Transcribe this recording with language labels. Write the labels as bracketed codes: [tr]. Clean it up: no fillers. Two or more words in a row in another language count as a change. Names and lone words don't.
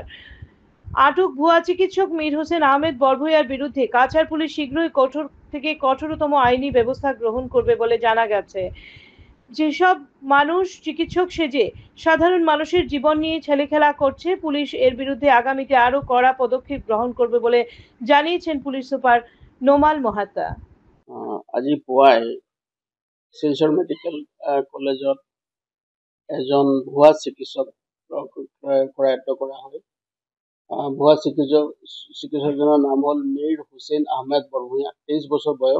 [bn] আটক ভুয়া চিকিৎসক মীর হোসেন আহমেদ বরভুইয়ার বিরুদ্ধে কাছাড় পুলিশ শীঘ্রই কঠোর থেকে কঠোরতম আইনি ব্যবস্থা গ্রহণ করবে বলে জানা গেছে। যেসব মানুষ চিকিৎসক সেজে সাধারণ মানুষের জীবন নিয়ে ছেলেখেলা করছে, পুলিশ এর বিরুদ্ধে আগামীতে আরো কড়া পদক্ষেপ গ্রহণ করবে বলে জানিয়েছেন পুলিশ সুপার নোমাল মাহাতা। [as] আজি পুৱাই শিলচৰ মেডিকেল কলেজত এজন ভুৱা চিকিৎসক কৰায়ত্ব কৰা হয়। ভুৱা চিকিৎসকজনৰ নাম হ'ল মীৰ হোসেন আহমেদ বৰভুইয়া, 23 বছৰ বয়স।